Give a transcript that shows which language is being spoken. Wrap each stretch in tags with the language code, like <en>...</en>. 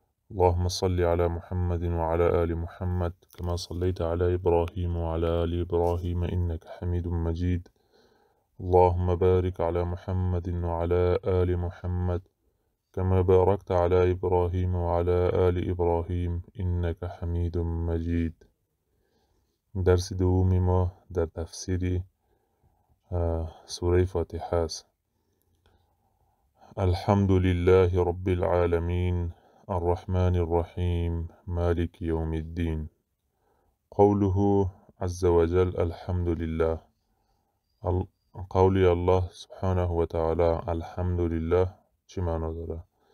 <ar>اللهم صل على محمد وعلى آل محمد كما صليت على إبراهيم وعلى آل إبراهيم إنك حميد مجيد. اللهم بارك على محمد وعلى آل محمد كما باركت على إبراهيم وعلى آل إبراهيم إنك حميد مجيد.</ar> <fa>درس دومی ما در تفسیر سوره فاتحه است.</fa> <ar>الحمد لله رب العالمين الرحمن الرحيم مالك يوم الدين. قوله عز وجل الحمد لله، قول الله سبحانه وتعالى الحمد لله</ar> <fa>چی معنا داره؟</fa>